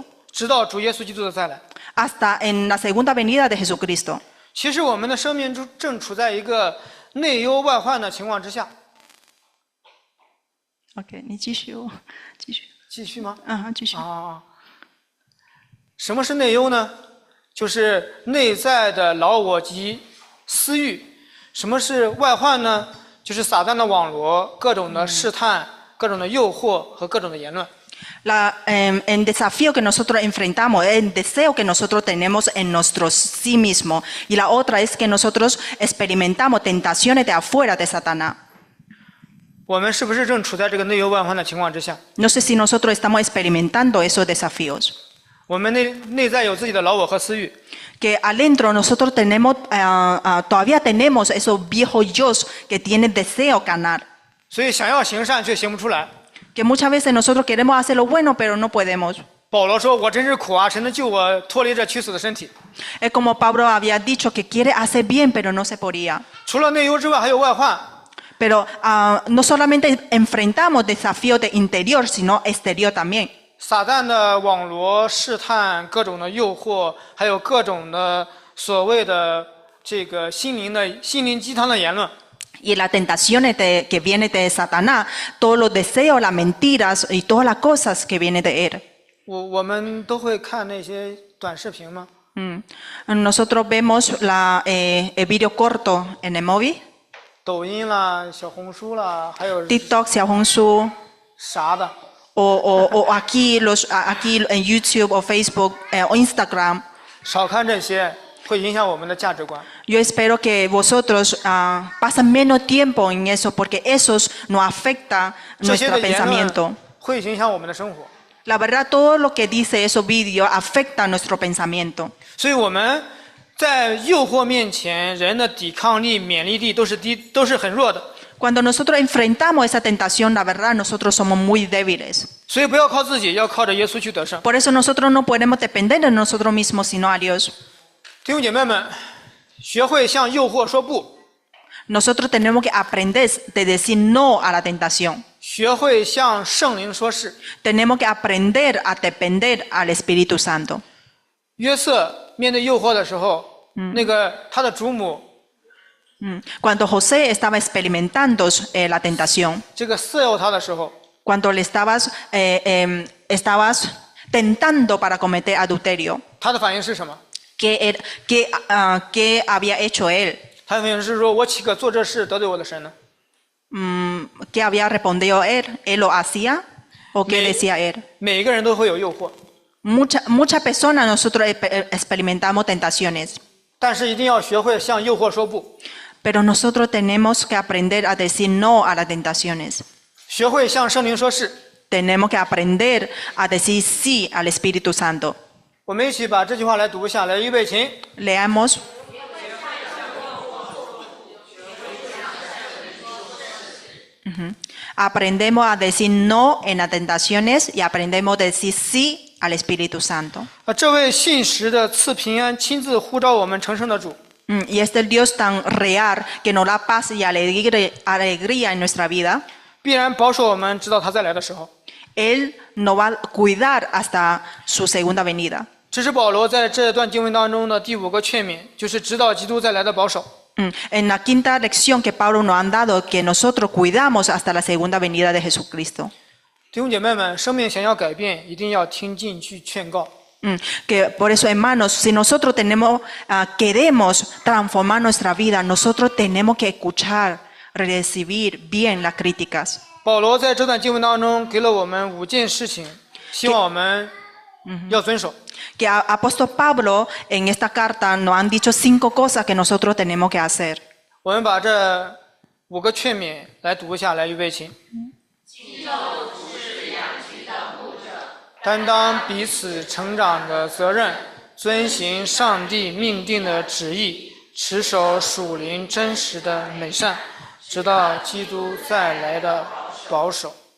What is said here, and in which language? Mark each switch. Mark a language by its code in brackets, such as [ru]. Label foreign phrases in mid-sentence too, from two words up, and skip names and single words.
[zh] 直到主耶稣基督的再来。 [es] Hasta en la segunda venida de Jesucristo. [zh] 其实我们的生命正处在一个内忧外患的情况之下。 OK， 你继续。继续吗？继续。什么是内忧呢？就是内在的老我及私欲。什么是外患呢？就是撒旦的网罗、各种的试探、各种的诱惑和各种的言论。 [es] El desafío que nosotros enfrentamos, el deseo que nosotros tenemos en nuestro sí mismo. Y la otra es que nosotros experimentamos tentaciones de afuera de Satanás. [zh] 我们是不是正处在这个内忧外患的情况之下？ [es] No sé si nosotros estamos experimentando esos desafíos. [zh] 我们内在有自己的老我和私欲。 [es] Que adentro nosotros tenemos, todavía tenemos esos viejos yo que tienen deseo carnal. [zh] 所以想要行善却行不出来。 [es] Que muchas veces nosotros queremos hacer lo bueno, pero no podemos. [zh] 保罗说：“我真是苦啊！神能救我脱离这屈死的身体。” [es] Es como Pablo había dicho que quiere hacer bien, pero no se podía. [zh] 除了内忧之外，还有外患。 [es] Pero no solamente enfrentamos desafíos de interior, sino exterior también. [zh] 撒旦的网罗、试探、各种的诱惑，还有各种的所谓的这个心灵鸡汤的言论。 [es] Y las tentaciones que vienen de Satanás, todos los deseos, las mentiras y todas las cosas que vienen de él. [zh] 我们都会看那些短视频吗？ [es] Nosotros vemos el video corto en el móvil, [zh] 抖音啦、小红书啦，还有 TikTok, Xiaohongshu, 啥的。 [es] o aquí en YouTube o Facebook o Instagram. [zh] 少看这些，会影响我们的价值观。 [es] Yo espero que vosotros pasen menos tiempo en eso porque eso nos afecta [zh] 这些 [es] nuestro [zh] 的言论 [es] pensamiento. [zh] 会影响我们的生活。 [es] La verdad, todo lo que dice esos vídeos afecta nuestro pensamiento. [zh] 所以我们在诱惑面前，人的抵抗力、免疫力都是很弱的。 [es] Cuando nosotros enfrentamos esa tentación, la verdad, nosotros somos muy débiles. [zh] 所以不要靠自己，要靠着耶稣去得胜。 [es] Por eso nosotros no podemos depender de nosotros mismos, sino a Dios. [zh] 弟兄姐妹们，学会向诱惑说不， [es] Nosotros tenemos que aprender de decir no a la tentación. [zh] 学会向圣灵说是。 [es] Tenemos que aprender a depender al Espíritu Santo. [zh] 约瑟面对诱惑的时候，他的主母 [es] Cuando José estaba experimentando la tentación, [zh] 这个色诱他的时候， [es] cuando le estabas tentando para cometer adulterio, [zh] 他的反应是什么？ [es] ¿qué había hecho él? [zh] 他的反应是说：“我岂可做这事得罪我的神呢？” [es] ¿Qué había respondido él? ¿Él lo hacía? ¿O qué decía él? [zh] 每一个人都会有诱惑， [es] Muchas personas nosotros experimentamos tentaciones, [zh] 但是一定要学会向诱惑说不， [es] pero nosotros tenemos que aprender a decir no a las tentaciones. [zh] 学会向圣灵说是。 [es] Tenemos que aprender a decir sí al Espíritu Santo. [zh] 我们一起把这句话来读下来，预备起。 [es] Leamos. Aprendemos a decir no en las tentaciones y aprendemos a decir sí al Espíritu Santo. [zh] 这位信实的赐平安、亲自呼召我们成圣的主， [es] Y este es el Dios tan real que nos da paz y alegría en nuestra vida. [zh] 必然保守我们，直到他再来的时候。 [es] Él nos va a cuidar hasta su segunda venida. [zh] 这是保罗在这段经文当中的第5个劝勉，就是直到基督再来的保守。 [es] En la quinta lección que Pablo nos ha dado, que nosotros cuidamos hasta la segunda venida de Jesucristo. [zh] 弟兄姐妹们，生命想要改变，一定要听进去劝告。 [es] Que por eso, hermanos, si nosotros queremos transformar nuestra vida, nosotros tenemos que escuchar, recibir bien las críticas. [zh] 保罗在这段经文当中给了我们5件事情，希望我们要遵守。 [es] Que apóstol Pablo en esta carta nos han dicho 5 cosas que nosotros tenemos que hacer. [zh] 我们把这5个劝勉来读下来，预备起。担当彼此成长的责任，遵行上帝命定的旨意，持守属灵真实的美善，直到基督再来的保守。